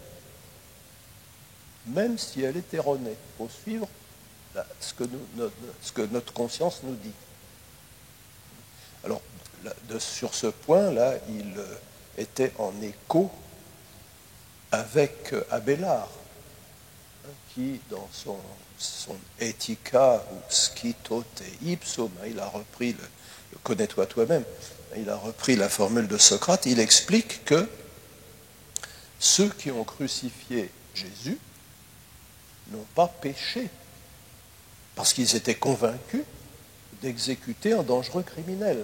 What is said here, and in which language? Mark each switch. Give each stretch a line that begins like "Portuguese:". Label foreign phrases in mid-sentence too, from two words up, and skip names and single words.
French: Même si elle est erronée. Il faut suivre ce que notre conscience nous dit. Alors, sur ce point-là, il était en écho avec Abélard, qui, dans son Ethica ou Scito te ipsum, il a repris le connais-toi toi-même, il a repris la formule de Socrate, il explique que ceux qui ont crucifié Jésus n'ont pas péché, parce qu'ils étaient convaincus d'exécuter un dangereux criminel.